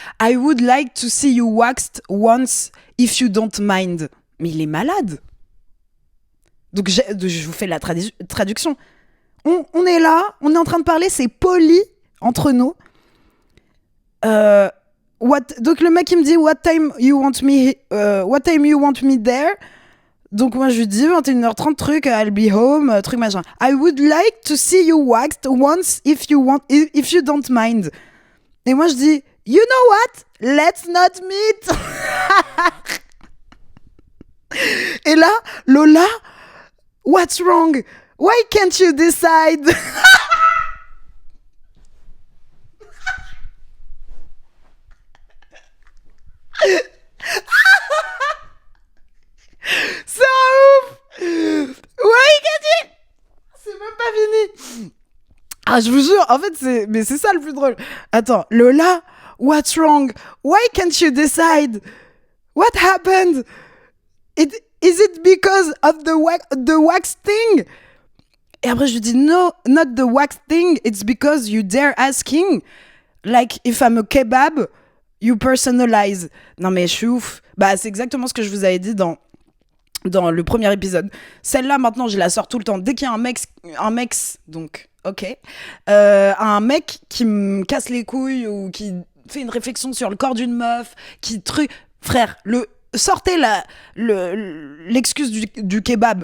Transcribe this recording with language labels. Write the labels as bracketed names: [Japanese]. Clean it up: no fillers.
[English] I would like to see you waxed once if you don't mind. [French] Mais il est malade. Donc je vous fais la traduction. On est là, on est en train de parler, c'est poli entre nous. Donc le mec il me dit [English] what time you want me there. [French] Donc moi je lui dis 21h30 truc, [English] I'll be home, [French] truc machin. [English] I would like to see you waxed once if you don't mind. [French] Et moi je dis [English] you know what? Let's not meet. [French] Et là, [English] Lola, what's wrong? Why can't you decide? [French] C'est un ouf. [English] Why can't you? [French] C'est même pas fini. Ah, je vous jure, en fait, c'est ça le plus drôle. Attends, [English] Lola, what's wrong? Why can't you decide? What happened? Is it because of the wax thing? [French] Et après, je lui dis, [English] no, not the wax thing. It's because you dare asking. Like, if I'm a kebab, you personalize. [French] Non, mais je suis ouf. Bah, c'est exactement ce que je vous avais dit dans le premier épisode. Celle-là, maintenant, je la sors tout le temps. Dès qu'il y a un mec, donc, ok. Un mec qui me casse les couilles ou qui fait une réflexion sur le corps d'une meuf, frère, sortez l'excuse du kebab.